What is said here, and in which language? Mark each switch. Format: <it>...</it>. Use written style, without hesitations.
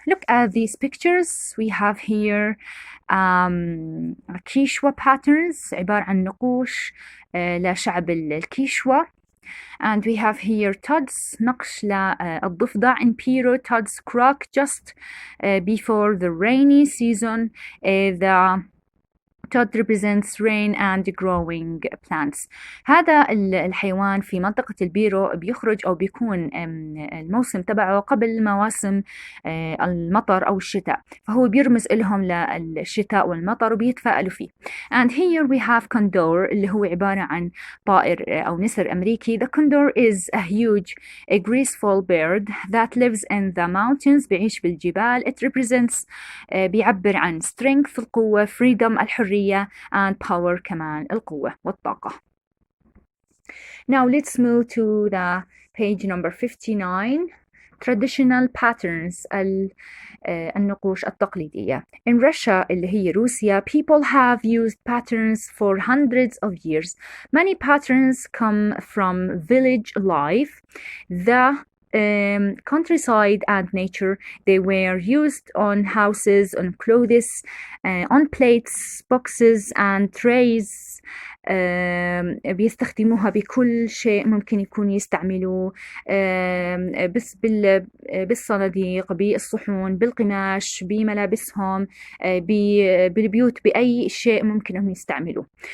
<en>Look at these pictures. We have here Quechua patterns</en> <ar>عبارة عن نقوش لشعب الكيشوا.</ar> <en>And we have here tods نقش للضفدع. in Peru tods croak just before the rainy season. The Tod represents rain and growing plants.</en> <ar>هذا الحيوان في منطقة البيرو بيخرج أو بيكون الموسم تبعه قبل مواسم المطر أو الشتاء، فهو بيرمز لهم للشتاء والمطر وبيتفائلوا فيه.</ar> <en>And here we have condor</en> <ar>اللي هو عبارة عن طائر أو نسر أمريكي.</ar> <en>The condor is a huge, a graceful bird that lives in the mountains.</en> <ar>بيعيش بالجبال.</ar> <en>It represents بيعبر عن strength القوة. freedom الحرية.</en> <ar>الحرية</ar> <en>and power</en> <ar>كمان القوة والطاقة.</ar> <en>Now let's move to the page number 59.</en> <ar>Traditional patterns النقوش التقليدية.</ar> <en>In Russia</en> <ar>اللي هي روسيا,</ar> <en>people have used patterns for hundreds of years. Many patterns come from village life, the countryside and nature. They were used on houses, on clothes, on plates, boxes and trays.</en> <ar>بيستخدموها بكل شيء ممكن يكون يستعملوه، بس بالصناديق، بالصحون، بالقماش، بملابسهم، بالبيوت، بأي شيء ممكن أن يستعملوه.</ar>